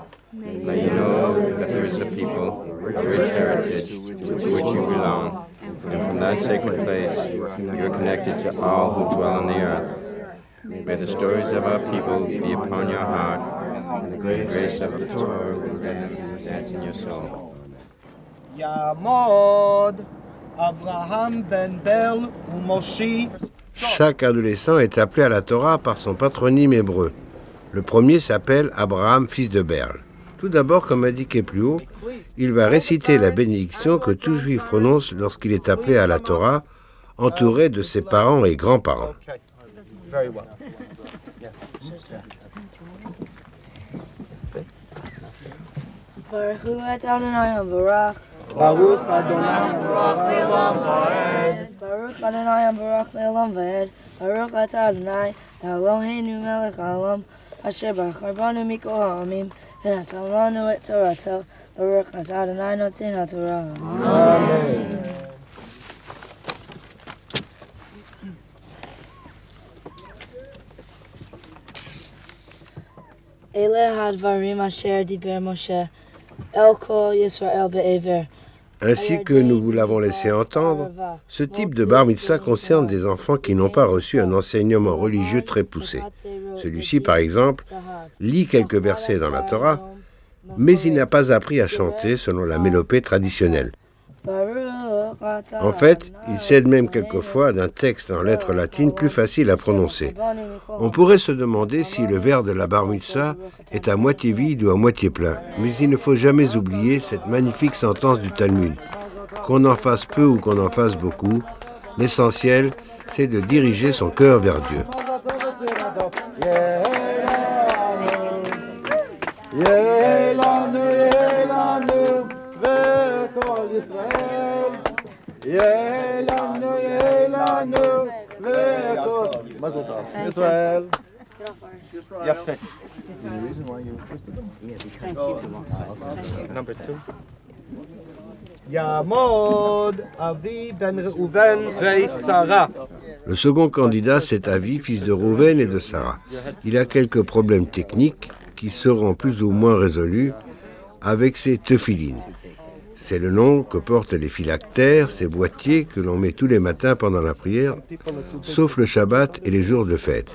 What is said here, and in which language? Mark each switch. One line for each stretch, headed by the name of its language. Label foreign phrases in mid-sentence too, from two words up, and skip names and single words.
English: May you know that there is a people of rich heritage to which you belong, and from that sacred place you are connected to all who dwell on the earth. May the stories of our people be upon your heart, and the grace of the Torah will dance in your soul.
Hebrew: יעמוד אברהם בן בל או משי.
French: Chaque adolescent est appelé à la Torah par son patronyme hébreu. Le premier s'appelle Abraham, fils de Berl. Tout d'abord, comme indiqué plus haut, il va réciter la bénédiction que tout juif prononce lorsqu'il est appelé à la Torah, entouré de ses parents et grands-parents.
Hebrew: ברוך הוא אתה אדוני ברוך. ברוך אדוני ברוך לעולם Vaed. ברוך אדוני ברוך לעולם ועד. ברוך אתה אדוני אלוהינו מלך העולם אשר בחר בנו מכל העמים ונתן לנו את תורתו. ברוך אתה אדוני נותן התורה. Amen. אלה הדברים אשר דיבר משה אל כל ישראל בעבר.
French: Ainsi que nous vous l'avons laissé entendre, ce type de bar mitzvah concerne des enfants qui n'ont pas reçu un enseignement religieux très poussé. Celui-ci, par exemple, lit quelques versets dans la Torah, mais il n'a pas appris à chanter selon la mélopée traditionnelle. En fait, il s'aide même quelquefois d'un texte en lettres latines plus facile à prononcer. On pourrait se demander si le verre de la bar mitzvah est à moitié vide ou à moitié plein. Mais il ne faut jamais oublier cette magnifique sentence du Talmud. Qu'on en fasse peu ou qu'on en fasse beaucoup, l'essentiel, c'est de diriger son cœur vers Dieu.
Hebrew: מזל טוב. ישראל. יפה.
English: Number 2.
Hebrew: יעמוד אבי בן ראובן ושרה.
French: Le second candidat, c'est Avi, fils de Rouven et de Sarah. Il a quelques problèmes techniques qui seront plus ou moins résolus avec ses tephilines. C'est le nom que portent les phylactères, ces boîtiers que l'on met tous les matins pendant la prière, sauf le Shabbat et les jours de fête.